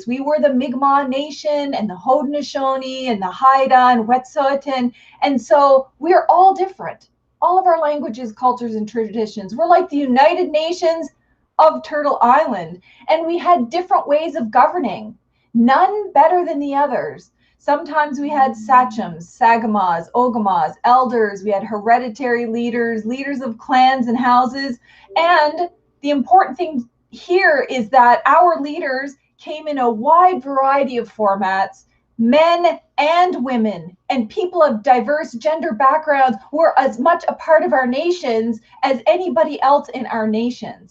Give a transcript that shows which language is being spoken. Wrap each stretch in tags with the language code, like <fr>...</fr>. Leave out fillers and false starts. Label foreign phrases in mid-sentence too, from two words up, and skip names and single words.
<en>We were the Mi'kmaq Nation and the Haudenosaunee and the Haida and Wet'suwet'en. And so we're all different. All of our languages, cultures, and traditions. We're like the United Nations of Turtle Island. And we had different ways of governing, none better than the others. Sometimes we had sachems, sagamas, ogamas, elders. We had hereditary leaders, leaders of clans and houses. And the important thing here is that our leaders came in a wide variety of formats. Men and women and people of diverse gender backgrounds were as much a part of our nations as anybody else in our nations.</en>